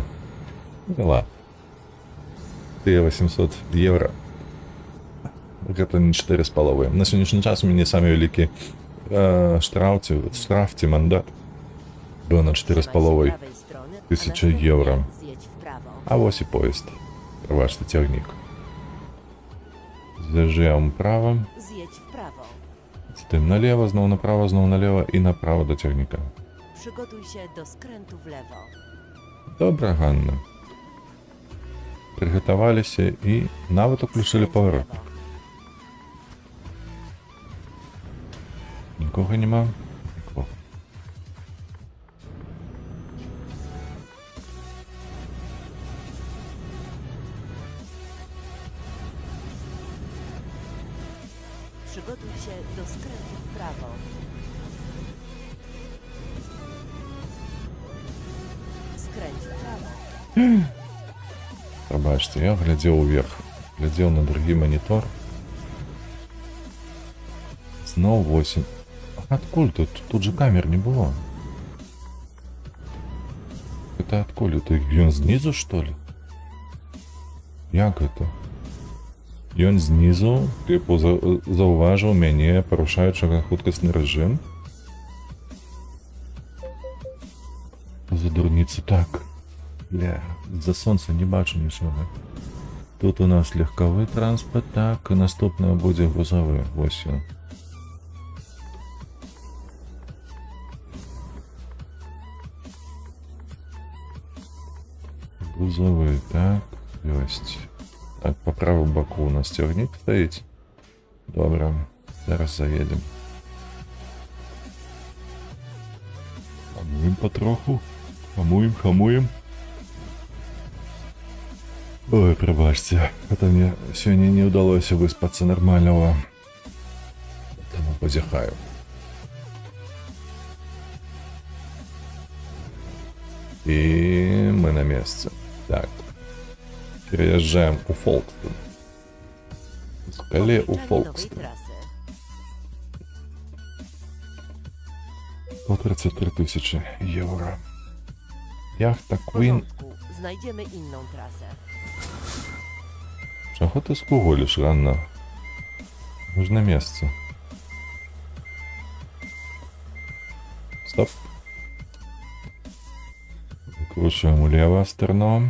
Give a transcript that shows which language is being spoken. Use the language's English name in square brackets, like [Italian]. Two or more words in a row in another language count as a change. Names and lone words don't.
[Belarusian] Да ладно. Тыя 800 евро. Гэта не 4,5. На сённяшні час у мяне самі вялікі штраф ці мандат быў на 4,5 тысячи евро. [Polish] Zjedź w prawo. [Belarusian] А вось і поезд. Прабачце, цягнік. З'язджаем право. [Polish] Zjedź w prawo. [Belarusian] Стаім налево, зноў направо, зноў налево і направо до цягніка. [Polish] Przygotuj się do skrętu w lewo. [Belarusian] Добра, Ганна. Прыгатаваліся і нават уключылі [Polish] Skręć w [Belarusian] паварот. [Polish] lewo. [Belarusian] Нікога нема? Нікога. [Polish] Przygotuj się do skrętu w prawo. Skręć w prawo. [Belarusian] Прабачце, я глядзеў уверх. Глядзеў на другі манітор. Зноў 8. Адкуль тут? Тут же камер не было. Это адкуль? Это ён знизу, [Russian] что ли? [Belarusian] Як это? Ён знизу, типу, заўважыў мяне, парушаючага хуткасны рэжым? За дурніцы, так. Бля, з-за сонца не бачу нічога. Тут у нас легковы транспорт, так, і наступне будзе грузовы. Вось ён. Грузовый, так, ёсць. Так, по правому боку у нас цягнік стаіць. Добра, зараз заедем. Хамуем потроху. Хамуем. Ой, пробачьте, [Russian] это мне сегодня не удалось выспаться нормального. [Belarusian] Тому позяхаю. [Russian] И мы на месте. Так. Переезжаем у Фолкстон. Скале у [Polish] Oczyszczanie nowej [Russian] Фолкстон. [Polish] trasy. [Russian] 133 тысячи евро. Яхта [Polish] W Queen. porządku. Znajdziemy inną trasę. [Ukrainian] Чого ти скуголиш, Ганна? Ми ж на місці. Стоп. Викручуємо вліво стерно.